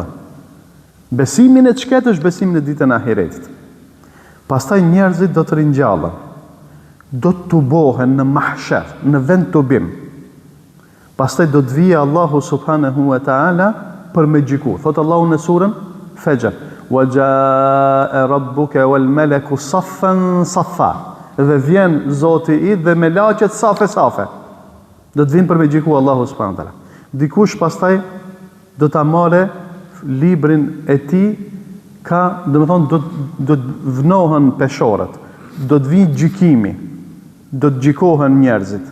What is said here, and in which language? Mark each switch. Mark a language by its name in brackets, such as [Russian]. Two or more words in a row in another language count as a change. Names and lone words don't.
[Albanian] Besimin e çket është besimin e ditën e ahiretit. Pastaj njerëzit do të rinjallën. Do të tubohen në mahsher, në vend tubim. Pastaj do të vijë Allahu [Arabic] سبحانه وتعالى [Albanian] për me gjiku. Thot Allahu në surën Fajr: [Arabic] "وجاء ربك والملك صفا صفا." [Albanian] dhe vjen Zoti i dhe me laqet safe. Do të vinë për me gjiku Allahu [Arabic] سبحانه وتعالى. [Albanian] Dikush pastaj do ta marrë librin e tij, ka, do të vnohen peshorët, do të vinë gjykimi, do të gjikohen njerëzit.